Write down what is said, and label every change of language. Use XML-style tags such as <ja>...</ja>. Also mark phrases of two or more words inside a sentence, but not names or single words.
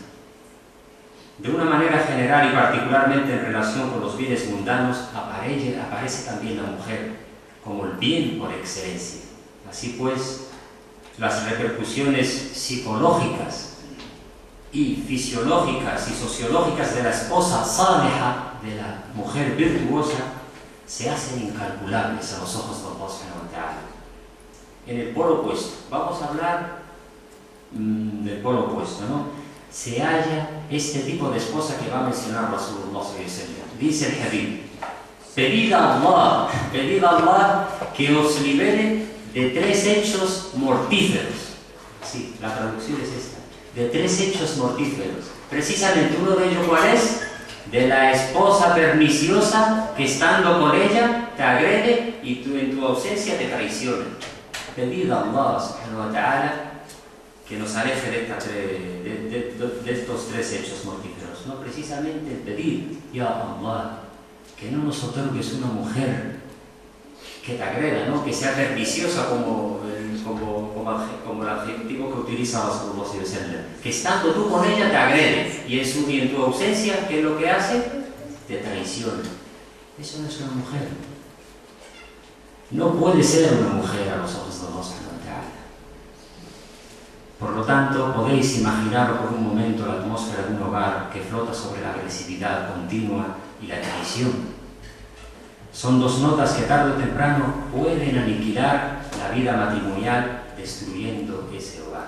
<es>De una manera general y particularmente en relación con los bienes mundanos, aparece también la mujer como el bien por excelencia. Así pues, las repercusiones psicológicas y fisiológicas y sociológicas de la esposa saliha, de la mujer virtuosa, se hacen incalculables a los ojos de</es> <ar>الله سبحانه وتعالى.</ar> <es>En el polo opuesto, vamos a hablar del polo opuesto, ¿no? Se halla este tipo de esposa que va a mencionar</es> <ar>رسول الله صلى الله عليه وسلم.</ar> <es>Dice el hadith: pedid a Allah que os libere de 3 hechos mortíferos. Sí, la traducción es esta: de 3 hechos mortíferos. Precisamente uno de ellos, ¿cuál es? De la esposa perniciosa que estando con ella te agrede y en tu ausencia te traiciona. Pedid a</es> <ar>الله سبحانه وتعالى</ar> <es>que nos aleje de estos 3 hechos mortíferos. No, precisamente el pedir:</es> <ar>يا الله,</ar> <es>que no nos otorgues una mujer que te agreda, ¿no? Que sea perniciosa como el adjetivo que utiliza</es> <ar>رسول الله صلى الله عليه وسلم,</ar> <es>que estando tú con ella te agrede y en tu ausencia, ¿qué es lo que hace? Te traiciona. Eso no es una mujer. No puede ser una mujer a los ojos de</es> <ar>الله سبحانه وتعالى.</ar> <es>Por lo tanto, podéis imaginar por un momento la atmósfera de un hogar que flota sobre la agresividad continua y la traición. Son 2 notas que tarde o temprano pueden aniquilar la vida matrimonial, destruyendo ese hogar.</es>